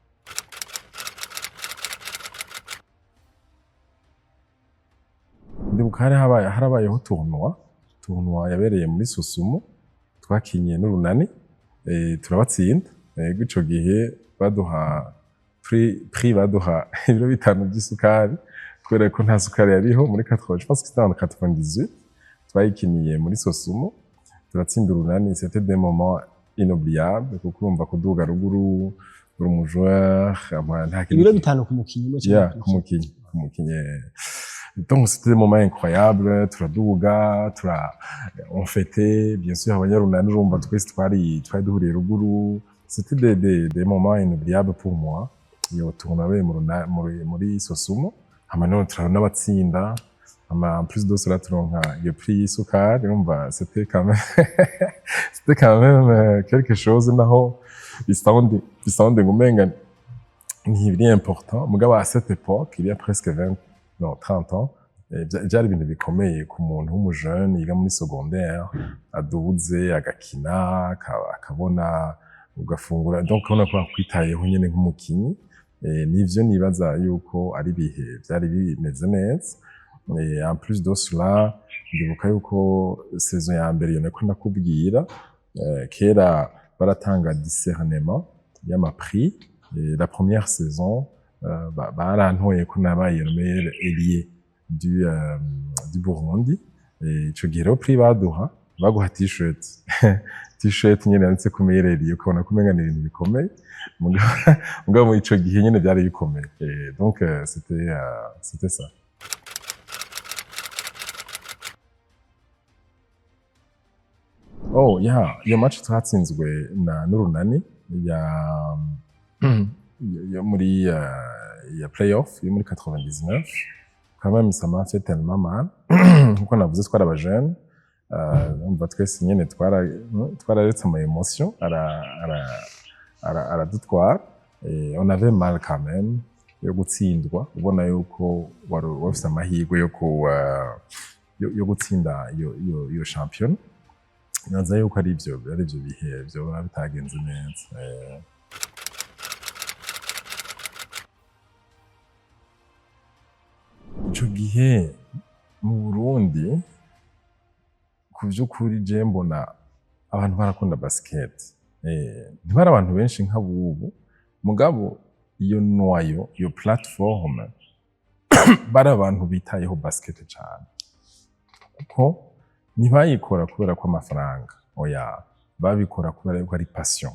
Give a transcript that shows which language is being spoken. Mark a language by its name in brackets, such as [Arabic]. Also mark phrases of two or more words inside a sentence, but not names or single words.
[Rundi] Ndibuka harabayeho tournoi yabereye muri Sosumo twakinye n'Urunani turabatsinda ico gihe baduha prix baduha ibiro 5 by'isukari kubera ko nta sukari yariho muri 80 [French] je pense que c'était en 98 [Rundi] twayikiniye muri Sosumo turatsinda Urunani. [French] C'était des moments inoubliables [Rundi] kuko urumva kuduga ruguru uri umujoueur nta kintu ibiro 5 ku mukinyi ku mukinyi [French] donc c'était des moments incroyables [Rundi] turaduga [French] on fêtait bien sûr [Rundi] abanyarunani urumva twese twari duhuriye ruguru. [French] C'était des moments inoubliables pour moi. [Rundi] Iyo tournoi muri Sosumo amano n'abatsinda en plus de cela turonka iyo prix y'isukari urumva [French] c'était quand même quelque chose [Rundi] naho bisonde ngumenga ni important mugabo [French] à cette époque il y a presque 30 ans [Rundi] byari ibintu bikomeye ku muntu w'umujeune yiga muri secondaire aduze agakina akabona ugafungura donc ubona ko akwitayeho nyene nk'umukinyi nivyo nibaza yuko ari bihe byari bimeze neza. [French] En plus de cela [Rundi] ndibuka yuko saison ya mbere yone ko nakubwira kera baratanga discernement y'ama prix. [French] La première saison [Rundi] barantoye ko nabaye [French] le meilleur ailier du Burundi. [Rundi] Ico gihe rero prix baguha t-shirt t-shirt nyene yanditse ku [French] meilleur ailier [Rundi] ukabona kumenga ni ibintu bikomeye mugabo mu ico gihe nyene byari bikomeye. [French] Donc c'était ça. [English] Oh yeah, [Rundi] iyo match twatsinzwe n'Urunani ya muri ya playoff yo muri 99 [French] quand même ça m'a fait tellement mal [Rundi] kuko navuze twari abajene umva twese nyene twararetse ama émotion aradutwara [French] on avait mal quand même [Rundi] yo gutsindwa ubona yuko wafise amahirwe yo gutsinda iyo champion. Naza yuko ari byo bihe byo bitagenze neza. Ico gihe mu Burundi ku by'ukuri je mbona abantu barakunda basket ntibari abantu benshi nk'abubu mugabo iyo noyo iyo platform bari abantu bitayeho basket cyane kuko ntibayikora kubera ko amafaranga oya babikora kubera ko ari passion.